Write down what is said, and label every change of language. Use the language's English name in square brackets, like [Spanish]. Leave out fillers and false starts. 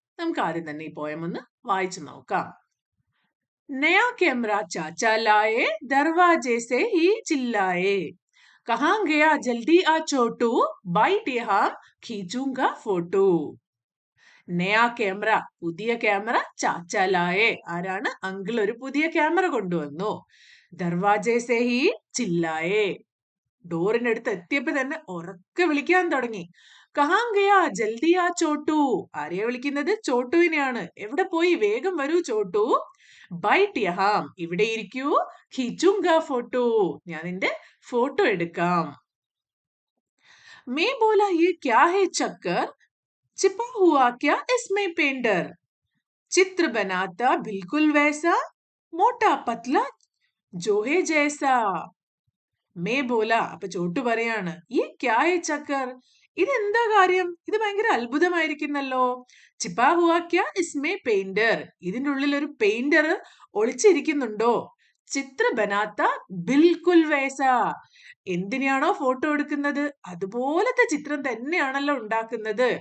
[Malayalam] നമുക്ക് ആദ്യം തന്നെ ഈ പോയം ഒന്ന് വായിച്ചു നോക്കാം. [Hindi] नया कैमरा चाचा लाए, दरवाजे से ही चिल्लाए, कहाँ गया जल्दी आ छोटू, बाइट यहाँ खींचूंगा फोटो. നയാ ക്യാമറ, [Malayalam] പുതിയ ക്യാമറ. [Hindi] ചാച്ചാലായെ, [Malayalam] ആരാണ്? അങ്കിൾ ഒരു പുതിയ ക്യാമറ കൊണ്ടുവന്നു. [Hindi] ദർവാജെ സേ ഹി ചില്ലായെ, [Malayalam] ഡോറിനടുത്ത് എത്തിയപ്പോ തന്നെ ഉറക്കെ വിളിക്കാൻ തുടങ്ങി. [Hindi] കഹാം ഗയാ ജൽദി ആ ചോട്ടു, [Malayalam] ആരെയാ വിളിക്കുന്നത്? ചോട്ടുവിനെയാണ്. എവിടെ പോയി? വേഗം വരൂ ചോട്ടു. [Hindi] ബൈറ്റ് യഹാം, [Malayalam] ഇവിടെ ഇരിക്കൂ. [Hindi] ഖിച്ചുങ്ക ഫോട്ടോ, [Malayalam] ഞാൻ നിന്റെ ഫോട്ടോ എടുക്കാം. [Hindi] मैं बोला ये क्या है चक्कर, छिपा हुआ क्या इसमें पेंटर, चित्र बनाता बिल्कुल वैसा, मोटा पतला जो है जैसा. മേ ബോല, [Malayalam] അപ്പൊ ചോട്ടു പറയാണ്, ഈ [Hindi] ക്യാ ഹേ ചക്കർ, [Malayalam] ഇതെന്താ കാര്യം? ഇത് ഭയങ്കര അത്ഭുതമായിരിക്കുന്നല്ലോ. [Hindi] ചിപ്പാ ഹുവാ ക്യാ ഇസ്മേ പെയിന്റർ, [Malayalam] ഇതിന്റെ ഉള്ളിൽ ഒരു പെയിന്റർ ഒളിച്ചിരിക്കുന്നുണ്ടോ? [Hindi] ചിത്ര ബനാത്ത ബിൽകുൽ വേസ, [Malayalam] എന്തിനാണോ ഫോട്ടോ എടുക്കുന്നത് അതുപോലത്തെ ചിത്രം തന്നെയാണല്ലോ ഉണ്ടാക്കുന്നത്.